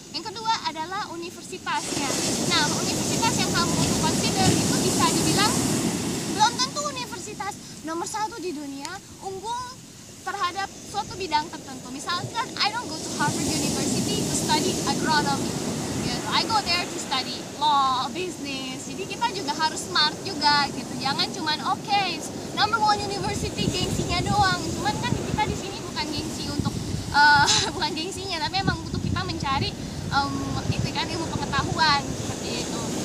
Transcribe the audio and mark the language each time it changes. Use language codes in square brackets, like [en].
[id] Yang kedua adalah universitasnya. Nah, universitas yang kamu consider itu bisa dibilang belum tentu universitas nomor 1 di dunia unggul terhadap suatu bidang tertentu. Misalkan [en] I don't go to Harvard University to study agronomy. I go there to study law, business. [id] Jadi kita juga harus smart juga gitu. Jangan cuman [en] number 1 university [id] gengsinya doang. Cuman kan kita di sini bukan gengsi untuk bukan gengsinya, tapi memang butuh kita mencari itu kan ilmu pengetahuan seperti itu.